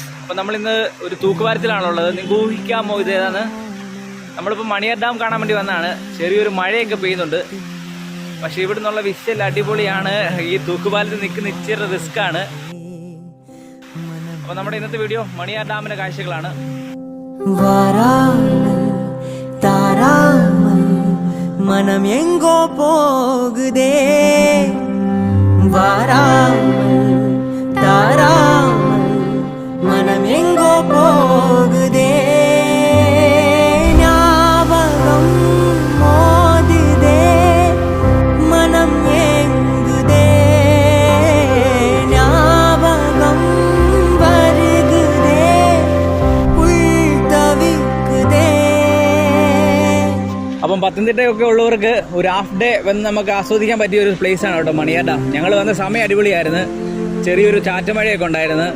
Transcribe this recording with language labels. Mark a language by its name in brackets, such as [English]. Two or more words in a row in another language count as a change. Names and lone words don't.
[Malayalam] അപ്പോൾ നമ്മളിന്ന് ഒരു തൂക്കുപാലത്തിലാണുള്ളത്. നിങ്ങൾക്ക് ഊഹിക്കാമോ ഇത് ഏതാണ്? നമ്മളിപ്പോൾ മണിയാർ ഡാം കാണാൻ വേണ്ടി വന്നതാണ്. ചെറിയൊരു മഴയൊക്കെ പെയ്യുന്നുണ്ട്, പക്ഷേ ഇവിടെ നിന്നുള്ള വിഷ്വൽ അടിപൊളിയാണ്. ഈ തൂക്കുപാലത്തിൽ നിൽക്കുന്ന ഇച്ചിരി റിസ്ക് ആണ്. അപ്പോൾ നമ്മുടെ ഇന്നത്തെ വീഡിയോ മണിയാർ ഡാമിന്റെ കാഴ്ചകളാണ്. [Tamil] மனம் எங்கோ போகுதே வாராமல் தாராமல் மனம் எங்கோ போகுதே ஞாபகம் மோதுதே மனம் ஏங்குதே ஞாபகம் வருகுதே உள் தவிக்குதே. [Malayalam] അപ്പം പത്തനംതിട്ടയൊക്കെ ഉള്ളവർക്ക് ഒരു [English] half day [Malayalam] വന്ന് നമുക്ക് ആസ്വദിക്കാൻ പറ്റിയ ഒരു പ്ലേസ് ആണ് കേട്ടോ മണിയാർ ഡാം. ഞങ്ങൾ വന്ന സമയം അടിപൊളിയായിരുന്നു. ചെറിയൊരു ചാറ്റമഴയൊക്കെ ഉണ്ടായിരുന്നു.